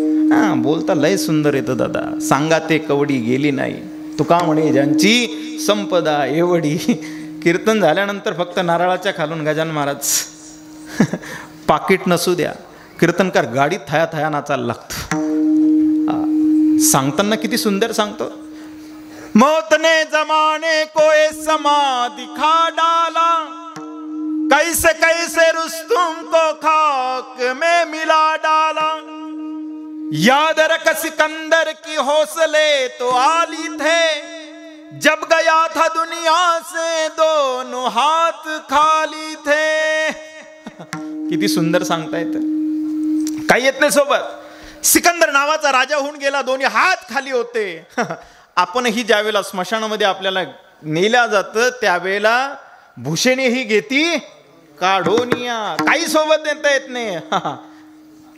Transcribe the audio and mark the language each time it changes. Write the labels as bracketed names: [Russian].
[Marathi] हां, बोलता लय सुंदर येतं दादा. सांगा ते कवडी गेली नाही, तुका म्हणे ज्यांची संपदा एवढी. कीर्तन झाल्यानंतर फक्त नारळाच्या खालून गजानन महाराज पाकिट नसू द्या, कीर्तनकार गाडीत थाया थाया नाचायला लागतो. सांगताना किती सुंदर सांगतो. [Hindi] मौत ने जमाने को ये समा दिखा डाला, कैसे कैसे रुस्तुम को खाक में मिला डाला. याद रख सिकंदर की हौसले तो आली थे, जब गया था दुनिया से दोनों हाथ खाली थे. [Marathi] किती सुंदर सांगता येतं. काही येत नाही सोबत. सिकंदर नावाचा राजा होऊन गेला, दोन्ही हात खाली होते. आपणही ज्यावेळेला स्मशानामध्ये आपल्याला नेल्या जातं त्यावेळेला भूषणेही घेती काढोनिया, काही सोबत नेता येत नाही.